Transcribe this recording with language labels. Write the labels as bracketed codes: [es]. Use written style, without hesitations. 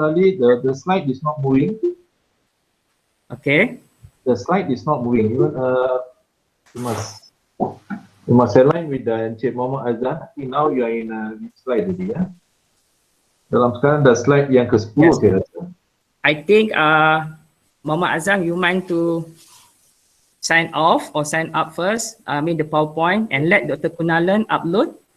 [en] Ali, the slide is not moving. Okay. The slide is not moving. Even you must align with the Encik Muhammad Azan. I think now you are in slide already, ya. [ms] Dalam sekarang dah slide yang ke-10 saya rasa. [en] I think Muhammad Azam, you mind to sign off or sign up first, the PowerPoint, and let Dr. Kunalan upload.